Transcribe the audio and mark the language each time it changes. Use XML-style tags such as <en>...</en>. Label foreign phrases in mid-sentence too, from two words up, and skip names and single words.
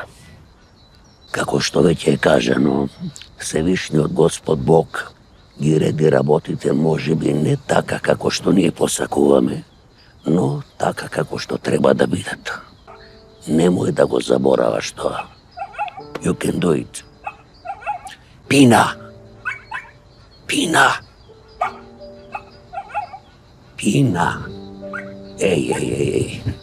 <mk>Како што веќе е кажано, Севишниот Господ Бог ги реди работите можеби не така како што ние посакуваме, но така како што треба да бидат. Немој да го забораваш тоа.</mk> <en>You can do it.</en> <mk>Пина! Пина! Пина! Еј.</mk>